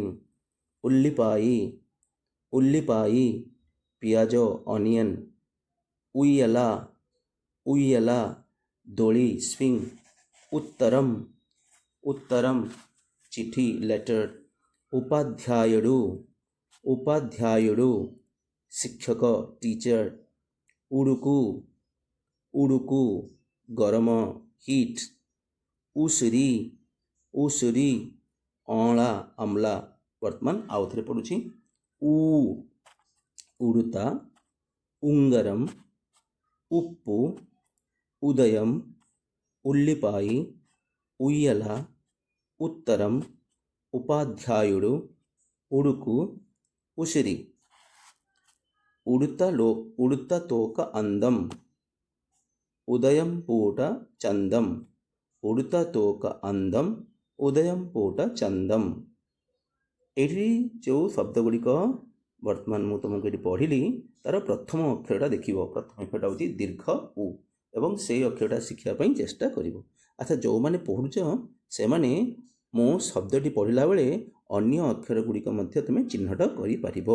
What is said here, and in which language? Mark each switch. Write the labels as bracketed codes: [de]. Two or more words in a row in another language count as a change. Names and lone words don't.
[te] ఉల్లిపాయ ఉల్లిపాయ पियाज ऑनियन ఉయ్యాల ఉయ్యాల दोली स्विंग ఉత్తరం ఉత్తరం चिठी लेटर ఉపాధ్యాయుడు ఉపాధ్యాయుడు शिक्षक टीचर ఉడుకు ఉడుకు गरम हीट ఉసిరి ఉసిరి अँला अमला। [or] ବର୍ତ୍ତମାନ ଆଉ ଥେ ପଢ଼ୁଛି ଉ [te] ఉడుత ఉంగరం ఉప్పు ఉదయం ఉల్లిపాయ ఉయ్యాల ఉత్తరం ఉపాధ్యాయుడు ఉడుకు ఉసిరి ఉడుత తోక అందం ఉదయం పూట చందం ఉడుత తోక అందం ఉదయం పూట చందం [or] ଏଇଠି ଯେଉଁ ଶବ୍ଦ ଗୁଡ଼ିକ ବର୍ତ୍ତମାନ ମୁଁ ତୁମକୁ ଏଠି ପଢ଼ିଲି ତାର ପ୍ରଥମ ଅକ୍ଷରଟା ଦେଖିବ। ପ୍ରଥମ ଅକ୍ଷରଟା ହେଉଛି ଦୀର୍ଘ ଉ ଏବଂ ସେଇ ଅକ୍ଷରଟା ଶିଖିବା ପାଇଁ ଚେଷ୍ଟା କରିବ। ଆଚ୍ଛା, ଯେଉଁମାନେ ପଢ଼ୁଛ ସେମାନେ ମୁଁ ଶବ୍ଦଟି ପଢ଼ିଲା ବେଳେ ଅନ୍ୟ ଅକ୍ଷର ଗୁଡ଼ିକ ମଧ୍ୟ ତୁମେ ଚିହ୍ନଟ କରିପାରିବ।